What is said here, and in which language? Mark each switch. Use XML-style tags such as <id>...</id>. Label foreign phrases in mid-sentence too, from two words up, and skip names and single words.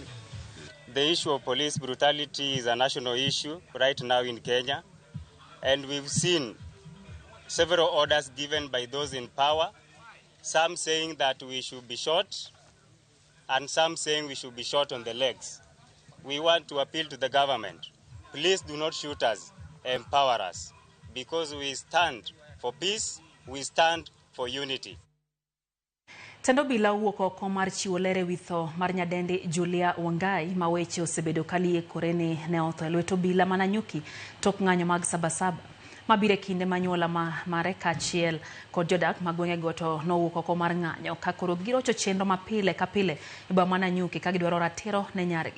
<en>The issue of police brutality is a national issue right now in Kenya, and we've seen several orders given by those in power, some saying that we should be shot, and some saying we should be shot on the legs. We want to appeal to the government. Please do not shoot us, empower us, because we stand for peace, we stand for unity.</en> <luo>Tendo bila wuok oko mar chiwo lere witho mar nyadendi Julia Wangai ma weche osebedo kalie koreni ne otho e lweto bila Mananyuki tok ng'anyo mag Sabasaba. Mabire kinde manyuola mare kachiel kod jodak magwenge goto nowuok oko mar ng'anyo kakoro girocho chenro mapile kapile e boma Mananyuki ka gidwaro ratiro ne nyargi.</luo>